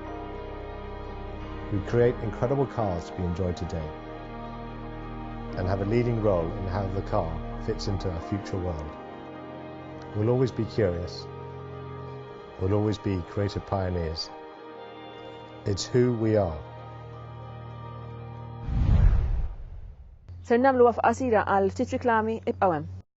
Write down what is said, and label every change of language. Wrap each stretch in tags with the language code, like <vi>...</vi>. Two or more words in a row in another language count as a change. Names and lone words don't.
<en>We create incredible cars to be enjoyed today and have a leading role in how the car fits into a future world. We'll always be curious. We'll always be creative pioneers. It's who we are.</en> <mt>Ser nagħmlu waqfa qasira għal ftit riklami ibqgħu hemm.</mt>